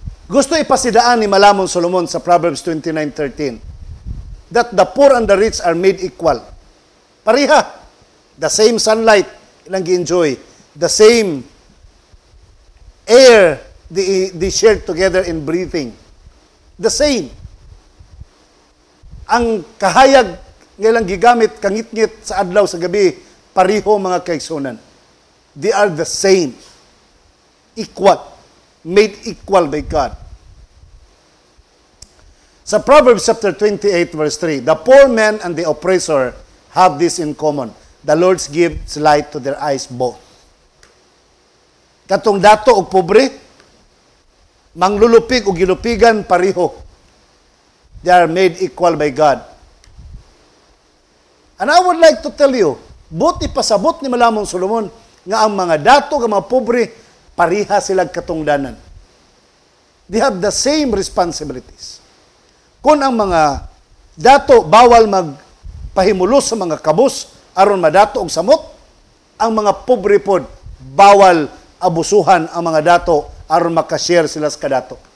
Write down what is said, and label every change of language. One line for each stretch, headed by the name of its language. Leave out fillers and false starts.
Cebuano: Gusto ipasidaan ni Malamon Solomon sa
English: Proverbs 29:13 that the poor and the rich are made equal.
Cebuano: Pariha.
English: The same sunlight
Cebuano: ilang gi-enjoy.
English: The same air they share together in breathing. The same.
Cebuano: Ang kahayag nga gigamit kangit-ngit sa adlaw sa gabi, pariho, mga kaigsunan.
English: They are the same. Equal. Made equal by God. Sa Proverbs chapter 28:3, the poor man and the oppressor have this in common. The Lord gives light to their eyes both.
Cebuano: Katong dato o pobre, manglulupig o gilupigan, pariho.
English: They are made equal by God. And I would like to tell you,
Cebuano: buti pasabot ni Malamon Solomon, nga ang mga dato, ang mga pobre, pariha silang katungdanan.
English: They have the same responsibilities.
Cebuano: Kung ang mga dato bawal magpahimulos sa mga kabus aron madato og samot, ang mga pobre pod bawal abusuhan ang mga dato aron makashare sila sa kadato.